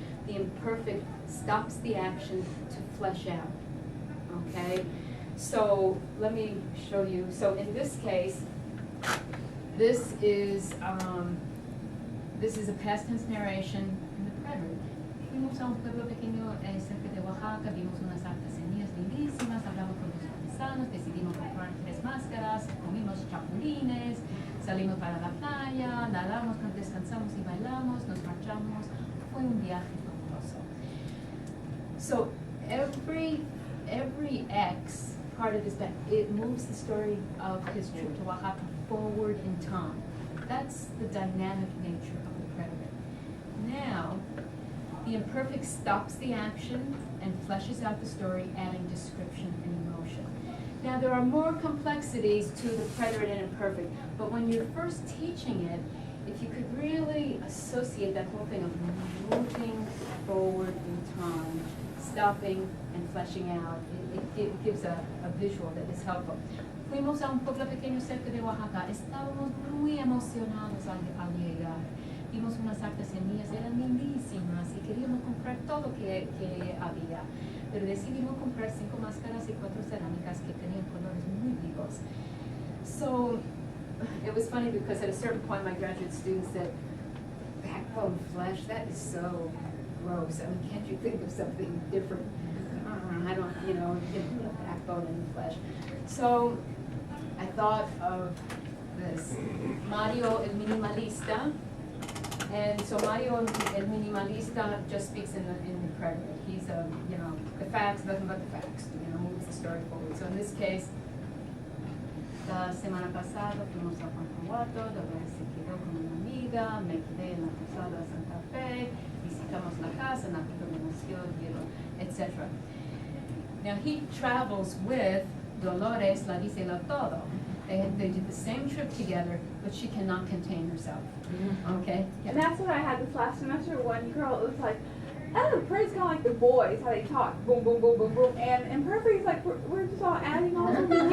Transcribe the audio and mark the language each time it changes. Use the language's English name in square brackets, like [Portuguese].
[English] The imperfect stops the action to flesh out, okay? So let me show you. So in this case, this is a past tense narration in the preterite. [Spanish] Fuimos a un pueblo pequeño cerca de Oaxaca, vimos unas artesanías lindísimas, hablamos con los artesanos, decidimos comprar 3 máscaras, comimos chapulines, salimos para la playa, nadamos, descansamos y bailamos, nos marchamos. Fue un viaje fabuloso. [English] So every X part of this back, it moves the story of his trip to Oaxaca forward in time. That's the dynamic nature of the preterite. Now, the imperfect stops the action and fleshes out the story, adding description and emotion. Now, there are more complexities to the preterite and imperfect, but when you're first teaching it, if you could really associate that whole thing of moving forward in time, stopping and fleshing out, it gives a visual that is helpful. [Spanish] Fuimos a un pueblo pequeño cerca de Oaxaca. Estábamos muy emocionados al llegar. Vimos unas artesanías, eran lindísimas y queríamos comprar todo que había. Pero decidimos comprar 5 máscaras y 4 cerámicas que tenían colores muy vivos. [English] So it was funny because at a certain point my graduate student said, backbone flesh, that is so gross. I mean, can't you think of something different? I don't, backbone and flesh. So I thought of this, Mario el Minimalista. And so Mario el Minimalista just speaks in the preterite. He's the facts, nothing but the facts, moves the story forward. So in this case, [Spanish] la semana pasada fuimos a Guanajuato, donde se quedó con una amiga, me quedé en la posada de Santa Fe, visitamos la casa, nació, etc. [English] Now he travels with Dolores, [Spanish] la dice la todo. [English] They did the same trip together, but she cannot contain herself. Okay? Yeah. And that's what I had this last semester. One girl, it was like, Pretty's kind of like the boys, how they talk, boom, boom, boom, boom, boom, and perfect is like we're just all adding all of these things.